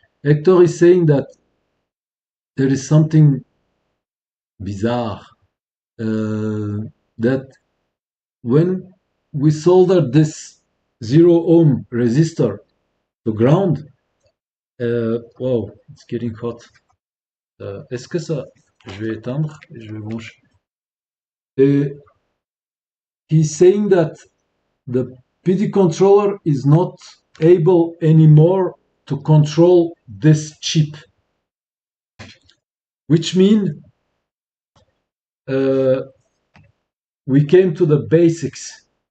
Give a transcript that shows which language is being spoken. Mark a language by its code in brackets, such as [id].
[en] Hector is saying that there is something bizarre, uh, that when we solder this zero ohm resistor to ground, wow, it's getting hot. [fr] Est-ce que ça, je vais éteindre et je vais brancher. [en] Et he's saying that the PD controller is not able anymore to control this chip, which means uh, we came to the basics.